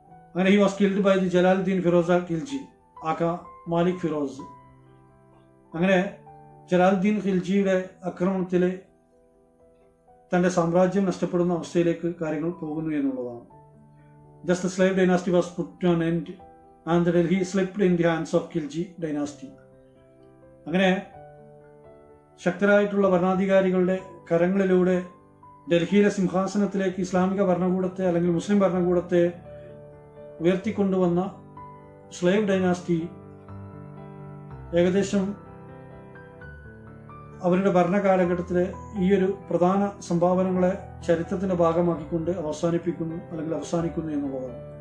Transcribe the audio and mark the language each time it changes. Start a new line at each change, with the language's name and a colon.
English: അങ്ങനെ he was killed by the Jalaluddin Firoz Khilji aka Malik Firoz.
Malayalam: അങ്ങനെ ജലാലുദ്ദീൻ ഖിൽജിയുടെ ആക്രമണത്തിൽ തൻ്റെ സാമ്രാജ്യം നഷ്ടപ്പെടുന്ന അവസ്ഥയിലേക്ക് കാര്യങ്ങൾ പോകുന്നു എന്നുള്ളതാണ്.
English: Thus the slave dynasty was put to an end and Delhi slipped in the hands of Khilji dynasty.
Malayalam: അങ്ങനെ ശക്തരായിട്ടുള്ള ഭരണാധികാരികളുടെ കരങ്ങളിലൂടെ ഡൽഹിയിലെ സിംഹാസനത്തിലേക്ക് ഇസ്ലാമിക ഭരണകൂടത്തെ അല്ലെങ്കിൽ മുസ്ലിം ഭരണകൂടത്തെ ഉയർത്തിക്കൊണ്ടുവന്ന സ്ലേവ് ഡൈനാസ്റ്റി ഏകദേശം അവരുടെ ഭരണകാലഘട്ടത്തിലെ ഈ ഒരു പ്രധാന സംഭാവനകളെ ചരിത്രത്തിന്റെ ഭാഗമാക്കിക്കൊണ്ട് അവസാനിക്കുന്നു എന്നുള്ളതാണ്.